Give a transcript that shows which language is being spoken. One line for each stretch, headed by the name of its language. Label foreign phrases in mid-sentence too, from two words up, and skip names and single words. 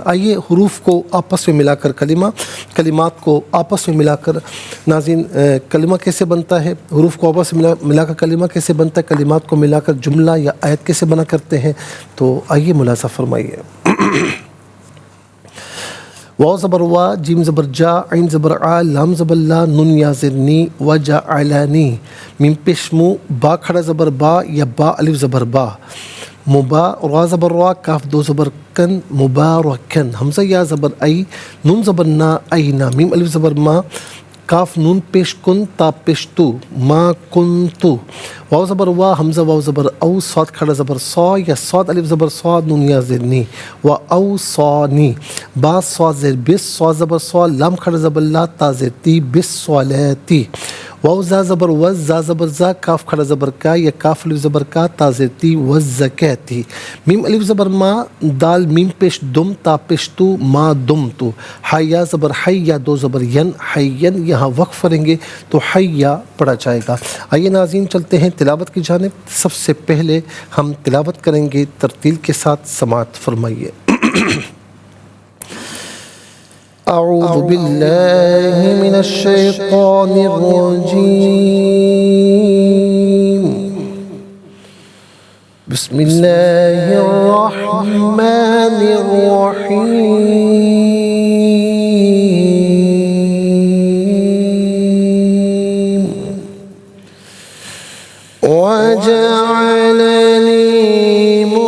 Urdu: آئیے حروف کو آپس میں ملا کر کلمات کو آپس میں ملا کر ناظرین کلمہ کیسے بنتا ہے، حروف کو آپس میں ملا کر کلمہ کیسے بنتا ہے، کلمات کو ملا کر جملہ یا آیت کیسے بنا کرتے ہیں، تو آئیے ملاحظہ فرمائیے۔ واو زبر وا، جیم زبر جا، عین زبر آ، لام زبر لا، نون یا زر نی،
Arabic: و جعلنی،
Urdu: میم پیش مو، با کھڑا زبر با یا با الف زبر با، مبا را زبر را، کاف دو زبر کن، مبارکن، حمزہ یا زبر ای، نون زبر نا، اینا، میم الف زبر ما، کاف نون پیش کن، تا پیش تو،
Arabic: ما کنتو،
Urdu: واو زبر وا، حمزہ واو زبر او، صاد کھڑا زبر صا یا صاد الف زبر صاد، نون یا زر نی،
Arabic: و او صانی،
Urdu: با صاد زر بس، صاد زبر صا، لام کھڑا زبر لا، تا زر تی، بس صلاتی، واو زا زبر وز، زا زبر زا، کاف کھڑا زبر کا یا کاف الف زبر کا، تا زر تی، وزکاتی، میم الف زبر ما، دال میم پیش دم، تا پیش تو،
Arabic: ما دم تو،
Urdu: حیا زبر حی یا دو زبر ین، حین، یہاں وقف کریں گے تو حیا پڑھا جائے گا۔ آئیے ناظرین چلتے ہیں تلاوت کی جانب۔ سب سے پہلے ہم تلاوت کریں گے ترتیل کے ساتھ، سماعت فرمائیے۔
Arabic: اعوذ باللہ من الشیطان الرجیم، بسم اللہ الرحمن الرحیم، وجعلنی